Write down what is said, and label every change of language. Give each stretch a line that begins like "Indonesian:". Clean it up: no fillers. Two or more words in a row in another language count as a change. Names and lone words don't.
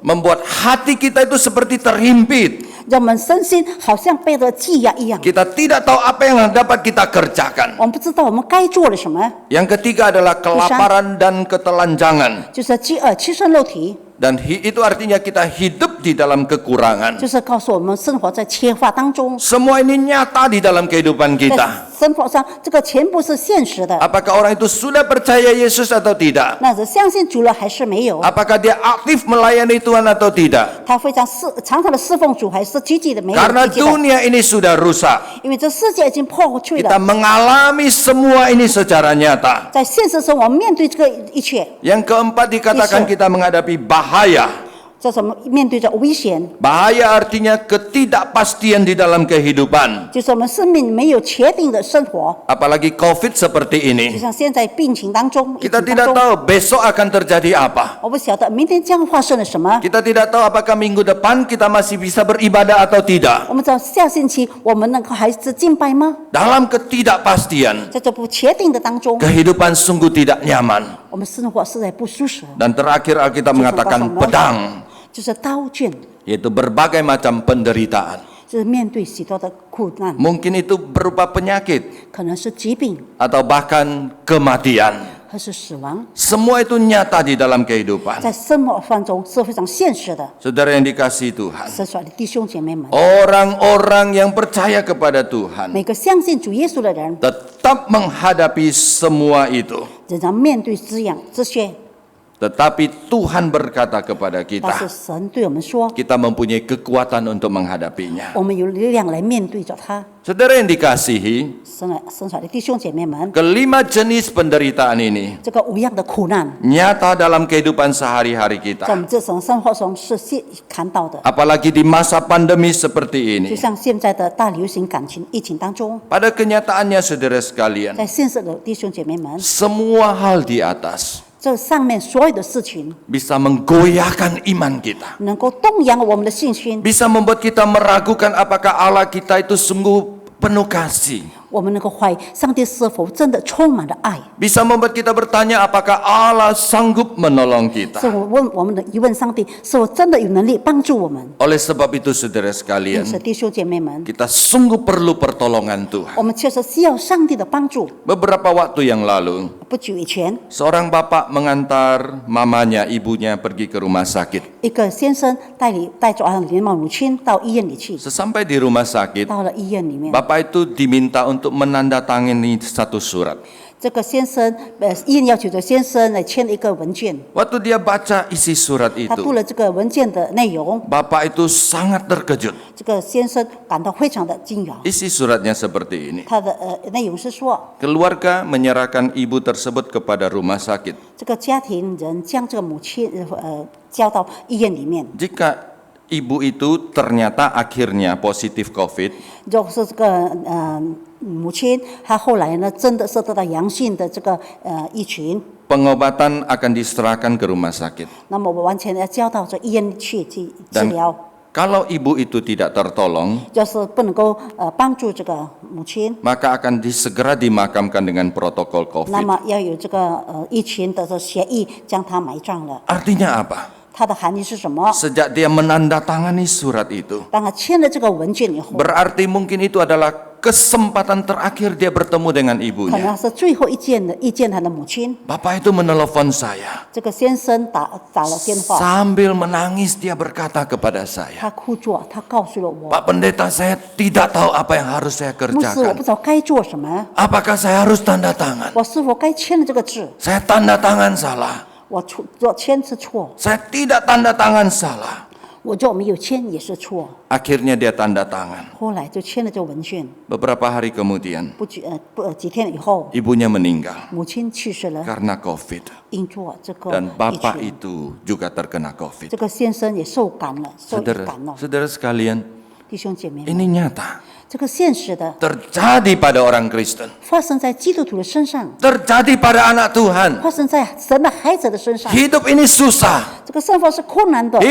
Indonesian: Membuat hati kita itu seperti terhimpit.
Chinese: 让我们身心好像被着羁押一样。
Indonesian: Kita tidak tahu apa yang dapat kita kerjakan.
Chinese: 我们不知道我们该做了什么，
Indonesian: Yang ketiga adalah kelaparan dan ketelanjangan.
Chinese: 就是饥饿、欺身肉体，
Indonesian: Dan itu artinya kita hidup di dalam kekurangan.
Chinese: 就是告诉我们生活在缺乏当中。
Indonesian: Semua ini nyata di dalam kehidupan
Chinese: 在
Indonesian: kita.
Chinese: 生活上，这个全部是现实的。
Indonesian: Apakah orang itu sudah percaya Yesus atau tidak?
Chinese: 那是相信主了还是没有？
Indonesian: Apakah dia aktif melayani Tuhan atau tidak?
Chinese: 他非常常常的侍奉主，还是积极的没有
Indonesian: Karena
Chinese: 积极的？
Indonesian: dunia ini sudah rusak.
Chinese: 因为这世界已经破碎
Indonesian: Kita
Chinese: 了，
Indonesian: mengalami semua ini secara nyata.
Chinese: 在现实生活面对这个一切，
Indonesian: Yang keempat dikatakan
English: Yes, sir.
Indonesian: kita menghadapi bahaya.
Chinese: 这是我们面对着危险，
Indonesian: Bahaya artinya ketidakpastian di dalam kehidupan.
Chinese: 就是我们生命没有确定的生活，
Indonesian: Apalagi COVID seperti
Chinese: 就
Indonesian: ini.
Chinese: 像现在病情当中，疫
Indonesian: Kita
Chinese: 情
Indonesian: tidak
Chinese: 当中，
Indonesian: tahu besok akan terjadi apa.
Chinese: 我不晓得明天将会发生了什么。
Indonesian: Kita tidak tahu apakah minggu depan kita masih bisa beribadah atau tidak.
Chinese: 我们知道下星期我们能够还是敬拜吗？
Indonesian: Dalam ketidakpastian,
Chinese: 在这不确定的当中，
Indonesian: kehidupan sungguh tidak nyaman.
Chinese: 我们生活实在不舒适，
Indonesian: Dan terakhir Alkitab mengatakan pedang,
Chinese: 就是刀剑，
Indonesian: yaitu berbagai macam penderitaan.
Chinese: 就是面对许多的苦难，
Indonesian: Mungkin itu berupa penyakit
Chinese: 可能是疾病，
Indonesian: atau bahkan kematian.
Chinese: 还是死亡，
Indonesian: Semua itu nyata di dalam kehidupan.
Chinese: 在生活当中是非常现实的。
Indonesian: Saudara yang dikasihi Tuhan,
Chinese: 神所爱的弟兄姐妹们，
Indonesian: orang-orang yang percaya kepada Tuhan
Chinese: 每个相信主耶稣的人，
Indonesian: tetap menghadapi semua itu.
Chinese: 仍然面对这些，
Indonesian: Tetapi Tuhan berkata kepada
Chinese: 但
Indonesian: kita,
Chinese: 是神对我们说，
Indonesian: kita mempunyai kekuatan untuk menghadapinya.
Chinese: 我们有力量来面对着它。
Indonesian: Saudara yang dikasihi,
Chinese: 生出来的弟兄姐妹们，
Indonesian: kelima jenis penderitaan ini
Chinese: 这个五样的苦难，
Indonesian: nyata dalam kehidupan sehari-hari
Chinese: 在
Indonesian: kita.
Chinese: 我们日常生活中是看到的。
Indonesian: Apalagi di masa pandemi seperti
Chinese: 就
Indonesian: ini.
Chinese: 像现在的大流行疫情当中，
Indonesian: Pada kenyataannya saudara sekalian,
Chinese: 在现实的弟兄姐妹们，
Indonesian: semua hal di atas
Chinese: 这上面所有的事情
Indonesian: bisa menggoyahkan iman kita.
Chinese: 能够动摇我们的信心，
Indonesian: Bisa membuat kita meragukan apakah Allah kita itu sungguh penuh kasih.
Chinese: 我们能够怀疑上帝是否真的充满了爱。
Indonesian: Bisa membuat kita bertanya apakah Allah sanggup menolong
Chinese: 是
Indonesian: kita.
Chinese: 我们的疑问，上帝是否真的有能力帮助我们？
Indonesian: Oleh sebab itu saudara
Chinese: 因
Indonesian: sekalian,
Chinese: 此，弟兄姐妹们，
Indonesian: kita sungguh perlu pertolongan Tuhan.
Chinese: 我们确实需要上帝的帮助。
Indonesian: Beberapa waktu yang lalu,
Chinese: 不久以前，
Indonesian: seorang bapak mengantar mamanya, ibunya pergi ke rumah sakit.
Chinese: 一个先生带着年老母亲到医院里去，
Indonesian: Sesampai di rumah sakit,
Chinese: 到了医院里面，
Indonesian: bapak itu diminta untuk menandatangani satu surat.
Chinese: 这个先生医院要求着先生来签一个文件，
Indonesian: Waktu dia baca isi surat
Chinese: 他读
Indonesian: itu,
Chinese: 了这个文件的内容，
Indonesian: bapak itu sangat terkejut.
Chinese: 这个先生感到非常的惊讶。
Indonesian: Isi suratnya seperti ini.
Chinese: 他的内容是说，
Indonesian: Keluarga menyerahkan ibu tersebut kepada rumah sakit.
Chinese: 这个家庭人将这个母亲交到医院里面，
Indonesian: Jika ibu itu ternyata akhirnya positif COVID,
Chinese: 如果是这个母亲，她后来呢真的是得到阳性的这个疫情，
Indonesian: pengobatan akan diserahkan ke rumah sakit.
Chinese: 那么我完全要交到这医院去治
Indonesian: Dan
Chinese: 疗。
Indonesian: kalau ibu itu tidak tertolong,
Chinese: 要是不能够帮助这个母亲，
Indonesian: maka akan segera dimakamkan dengan protokol
Chinese: 那
Indonesian: COVID.
Chinese: 么要有这个疫情的这协议将它埋葬了。
Indonesian: Artinya apa?
Chinese: 它的含义是什么？
Indonesian: Sejak dia menandatangani surat itu,
Chinese: 当他签了这个文件以后，
Indonesian: berarti mungkin itu adalah kesempatan terakhir dia bertemu dengan
Chinese: 可
Indonesian: ibunya.
Chinese: 能是最后遇见他的母亲。
Indonesian: Bapak itu menelepon saya.
Chinese: 这个先生打了电话，
Indonesian: Sambil menangis dia berkata kepada saya,
Chinese: 他哭着，他告诉了我，
Indonesian: Pak Pendeta, saya tidak tahu apa yang harus saya
Chinese: 牧师，我
Indonesian: kerjakan.
Chinese: 不知道该做什么，
Indonesian: Apakah saya harus tanda tangan?
Chinese: 我是否该签了这个字？
Indonesian: Saya tanda tangan salah.
Chinese: 我签是错，
Indonesian: Saya tidak tanda tangan salah.
Chinese: 我就没有签也是错。
Indonesian: Akhirnya dia tanda tangan.
Chinese: 后来就签了这个文件，
Indonesian: Beberapa hari kemudian,
Chinese: 几天以后，
Indonesian: ibunya meninggal
Chinese: 母亲去世了，
Indonesian: karena COVID.
Chinese: 因着这个
Indonesian: Dan
Chinese: 疫
Indonesian: bapak
Chinese: 情，
Indonesian: itu juga terkena COVID.
Chinese: 这个先生也受感了，受感了。
Indonesian: Saudara sekalian,
Chinese: 弟兄姐妹们，
Indonesian: ini nyata.
Chinese: 这个现实的
Indonesian: Terjadi pada orang Kristen.
Chinese: 发生在基督徒的身上，
Indonesian: Terjadi pada anak Tuhan.
Chinese: 发生在神的孩子的身上。
Indonesian: Hidup ini susah.
Chinese: 这个生活是困难的，